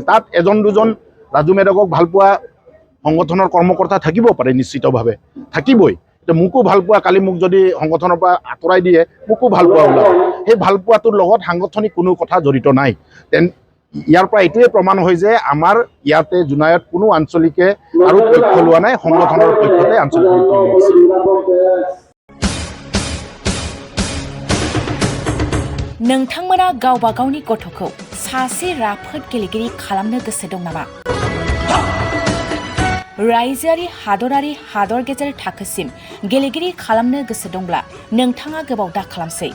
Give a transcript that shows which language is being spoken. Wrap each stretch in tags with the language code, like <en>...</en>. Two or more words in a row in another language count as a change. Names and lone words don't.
<as>তাত এজন দুজন ৰাজু মেধকক ভালপোৱা সংগঠনৰ কৰ্মকৰ্তা থাকিব পাৰে, নিশ্চিতভাৱে থাকিবই। মোকো ভালপোৱা কালি মোক যদি সংগঠনৰ পৰা আঁতৰাই দিয়ে মোকো ভালপোৱা ওলাব, সেই ভালপোৱাটোৰ লগত সাংগঠনিক কোনো কথা জড়িত নাই। ইয়াৰ পৰা এইটোৱে প্ৰমাণ হয় যে আমাৰ ইয়াতে জোনাইত কোনো আঞ্চলিকে আৰু পক্ষ লোৱা নাই, সংগঠনৰ পক্ষতে আঞ্চলিক</as> <brx>नोंथांमोना गावबा गावनि गथ'खौ सासे राफोद गेलेगिरि खालामनो गोसो दं नामा? रायजोआरि हादरारि हादर गेजेर थाखोसिम गेलेगिरि खालामनो गोसो दंब्ला नोंथाङा गोबाव दा खालामसै।</brx>